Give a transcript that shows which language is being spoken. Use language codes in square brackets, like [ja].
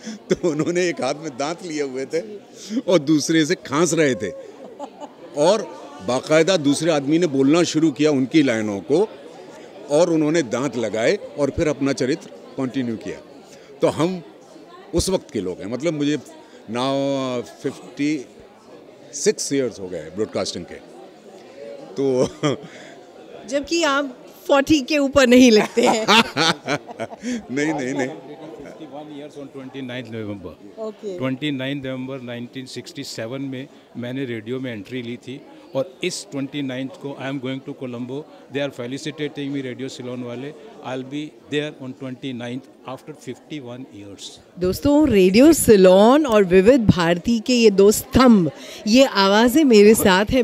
[hi] तो उन्होंने एक हाथ में दांत लिए हुए थे और दूसरे से खांस रहे थे और बाकायदा दूसरे आदमी ने बोलना शुरू किया उनकी लाइनों को और उन्होंने दांत लगाए और फिर अपना चरित्र कंटिन्यू किया। तो हम उस वक्त के लोग हैं, मतलब मुझे [en] now 56 years [hi] हो गए ब्रॉडकास्टिंग के। तो जबकि आप 40 के ऊपर नहीं लगते हैं। नहीं नहीं नहीं [en] 51 years on 29 November Okay. [hi] 29 नवंबर 1967 में मैंने रेडियो में एंट्री ली थी और इस 29 को [en] I am going to Colombo. They are felicitating me, radio Ceylon वाले। I will be there on 29 after 51 years. [hi] दोस्तों, रेडियो सिलोन और विविध भारती के ये दो स्तंभ, ये आवाज़ें मेरे साथ है।